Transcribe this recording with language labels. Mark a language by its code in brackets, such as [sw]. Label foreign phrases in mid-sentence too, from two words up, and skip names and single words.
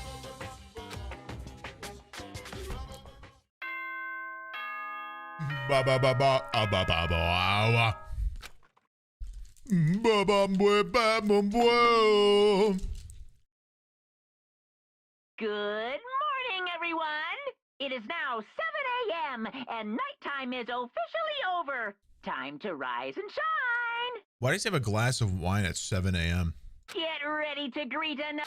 [en] Ba ba ba ba ba ba ba. Ba ba ba ba ba. Good morning, everyone! It is now 7 a.m. and nighttime is officially over. Time to rise and shine! Why does he have a glass of wine at 7 a.m.? Get ready to greet another.